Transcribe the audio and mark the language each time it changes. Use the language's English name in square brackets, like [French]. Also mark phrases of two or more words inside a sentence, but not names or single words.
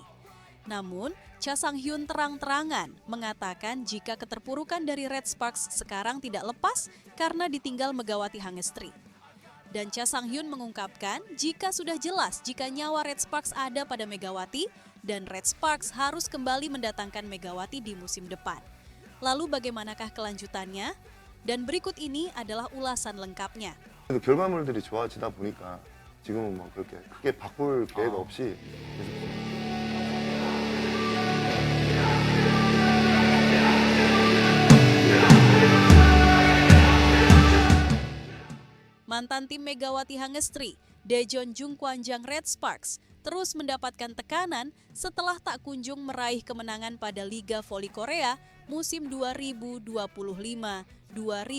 [Indonesian] Namun, Cha Sang-hyun terang-terangan mengatakan jika keterpurukan dari Red Sparks sekarang tidak lepas karena ditinggal Megawati Hangestri. Dan Cha Sang-hyun mengungkapkan jika sudah jelas jika nyawa Red Sparks ada pada Megawati dan Red Sparks harus kembali mendatangkan Megawati di musim depan. Lalu bagaimanakah kelanjutannya? Dan berikut ini adalah ulasan lengkapnya. [Korean] 결과물들이 좋아지다 보니까 지금은 뭐 그렇게 크게 바꿀 계획 없이 [Indonesian] Mantan tim Megawati Hangestri, Daejeon Jungkwanjang Red Sparks, terus mendapatkan tekanan setelah tak kunjung meraih kemenangan pada Liga Voli Korea musim 2025-2026.